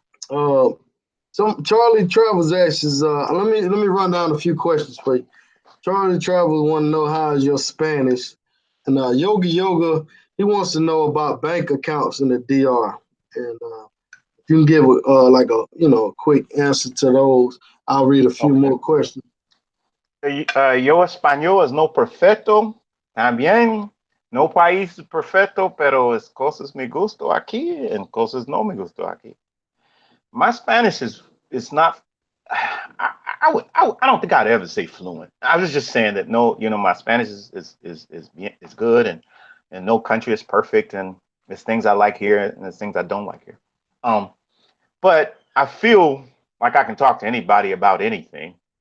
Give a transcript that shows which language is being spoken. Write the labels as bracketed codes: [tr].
[en] uh, some Charlie Travels asks, let me run down a few questions for you. Charlie Travels want to know how is your Spanish, and Yoga he wants to know about bank accounts in the DR, and you can give like a quick answer to those. I'll read a few Okay. more questions. [es] Yo español es no perfecto. También no país perfecto, pero es cosas me gusto aquí and cosas no me gusto aquí. [en] My Spanish is not. I don't think I'd ever say fluent. I was just saying that no, my Spanish is good, and no country is perfect, and there's things I like here and there's things I don't like here. Um, but I feel like I can talk to anybody about anything.